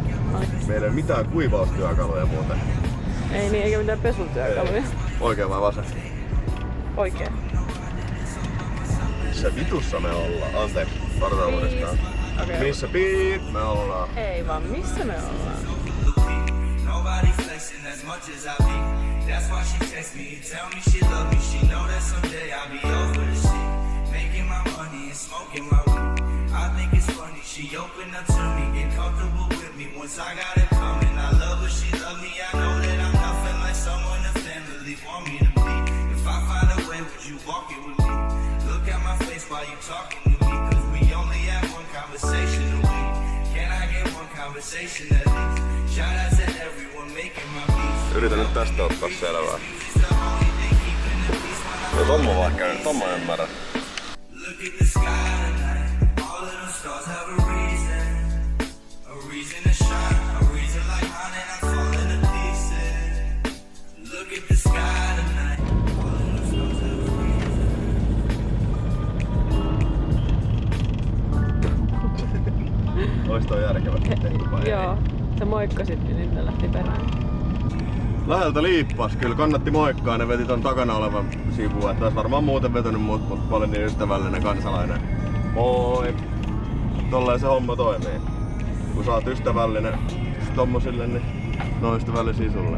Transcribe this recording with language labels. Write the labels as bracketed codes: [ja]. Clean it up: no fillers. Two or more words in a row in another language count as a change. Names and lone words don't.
[fi] Meillä ei mitään kuivaustyökaluja muuten. Ei niin, eikä mitään pesutyökaluja. Oikein vai vasen? Oikein. Missä vitussa me ollaan? Anteeksi, vartaan uudestaan. Okay. Missä piip me ollaan? Ei vaan, missä me ollaan? [en] Nobody flexing as much as I be. That's why she text me and tell me she love me. She know that someday I'll be over the shit. Making my money and smoking my weed. I think it's funny she opened up to me, get comfortable with me once I got it coming. I love her, she love me. I know that I'm nothing like someone the family want me to be. If I find a way, would you walk it with me? Look at my face while you talking to me, cause we only have one conversation a week. Can I get one conversation at least? Shout out to everyone making my beats. [fi] Yritän nyt tästä ottaa selvää. No tommo vaikka nyt, tommo ymmärrän. [en] Look at the sky tonight. All of them stars have a reason. A reason to shine. A reason like mine and I'm falling to pieces. Look at the sky tonight. All of them stars have a reason. [fi] Ois toi järkevästi tehty vai ei? Joo. Sä moikkasit, niin ne lähti perään. Läheltä liippas, kyllä kannatti moikkaa, ne veti ton takana olevan sivuun, että ois varmaan muuten vetänyt mut, mutta mä olin niin ystävällinen kansalainen. Moi! Tolleen se homma toimii. Kun sä oot ystävällinen tommosille, niin ne on ystävällisiä sulle.